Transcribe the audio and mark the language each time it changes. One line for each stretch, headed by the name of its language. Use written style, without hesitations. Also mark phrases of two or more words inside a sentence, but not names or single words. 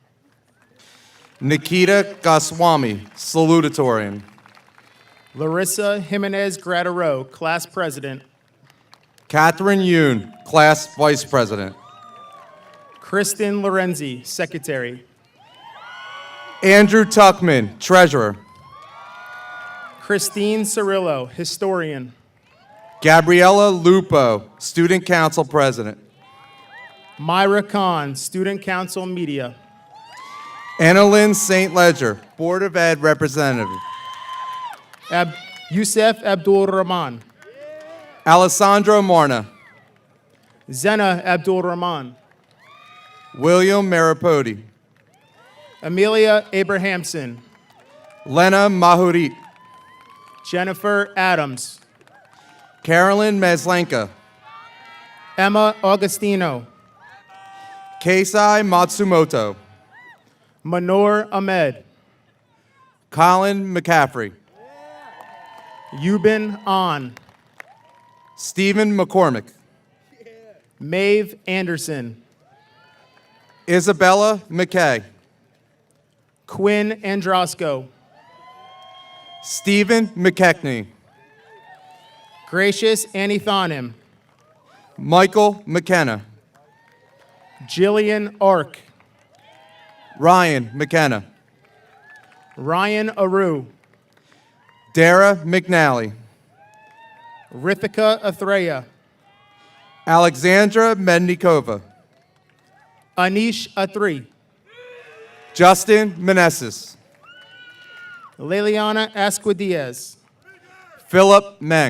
English: Nikita Goswami, salutatorian. Larissa Jimenez Gratero, class president. Catherine Yoon, class vice president. Kristen Lorenzi, secretary. Andrew Tuckman, treasurer. Christine Cirillo, historian. Gabriella Lupo, student council president. Myra Khan, student council media. Annalyn St. Ledger, Board of Ed representative. Youssef Abdul Rahman. Alessandro Marna. Zena Abdul Rahman. William Maripodi. Amelia Abrahamson. Lena Mahurit. Jennifer Adams. Carolyn Meslenka. Emma Augustino. Keisai Matsumoto. Manor Ahmed, Colin McCaffrey, Yuban An, Stephen McCormick, Maeve Anderson, Isabella McKay, Quinn Androsco, Stephen McKechnie, Gracious Anithanim, Michael McKenna, Jillian Ark, Ryan McKenna, Ryan Aru, Dara McNally, Rithika Athreya, Alexandra Mednikova, Anish Athri, Justin Meneses, Liliana Asquidiaz, Philip Meng,